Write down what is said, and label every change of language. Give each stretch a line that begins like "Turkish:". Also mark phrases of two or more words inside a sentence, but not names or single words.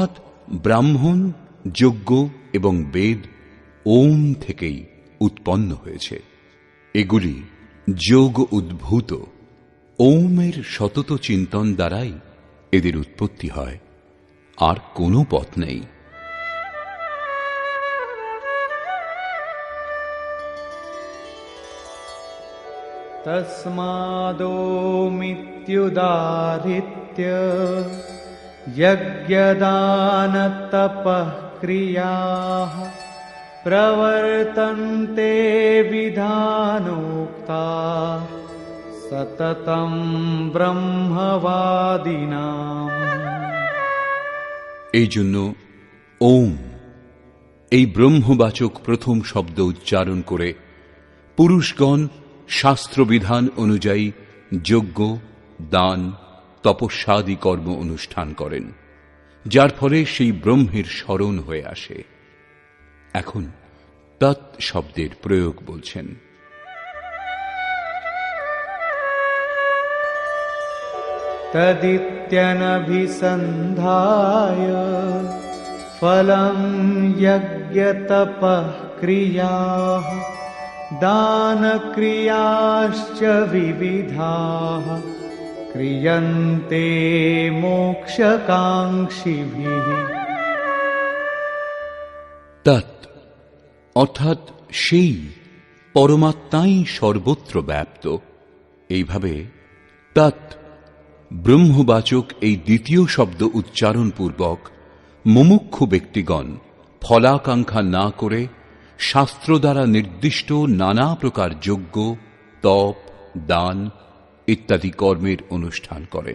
Bangla: অর্থাৎ ব্রাহ্মণ যজ্ঞ এবং বেদ ওম থেকেই উৎপন্ন হয়েছে। এগুলি যোগ উদ্ভূত। ওমের সতত চিন্তন দ্বারাই এদের উৎপত্তি হয়, আর কোনো পথ নেই।
Sanskrit: तस्मादोमित्युदाहृत्य यज्ञदानतपः क्रियाः प्रवर्तन्ते विधानोक्ता सततं ब्रह्मवादिनाम्।
Bangla: এই জন্য ওম এই ব্রহ্মবাচক প্রথম শব্দ উচ্চারণ করে পুরুষগণ শাস্ত্রবিধান অনুযায়ী যজ্ঞ, দান, তপস্যাদি কর্ম অনুষ্ঠান করেন, যার ফলে সেই ব্রহ্মের স্মরণ হয়ে আসে। এখন তৎ শব্দের প্রয়োগ বলছেন।
Sanskrit: तदित्यनभिसन्धाय फलं यज्ञतपः क्रियाः दानक्रियाश्च विविधाः क्रियन्ते मोक्षकाङ्क्षिभिः।
Bangla: তৎ অর্থাৎ সেই পরমাত্মাই সর্বত্র ব্যাপ্ত। এইভাবে তৎ ব্রহ্মবাচক এই দ্বিতীয় শব্দ উচ্চারণ পূর্বক মুমুক্ষু ব্যক্তিগণ ফলাকাঙ্ক্ষা না করে শাস্ত্র দ্বারা নির্দিষ্ট নানা প্রকার যজ্ঞ, তপ, দান ইত্যাদি কর্মের অনুষ্ঠান করেন।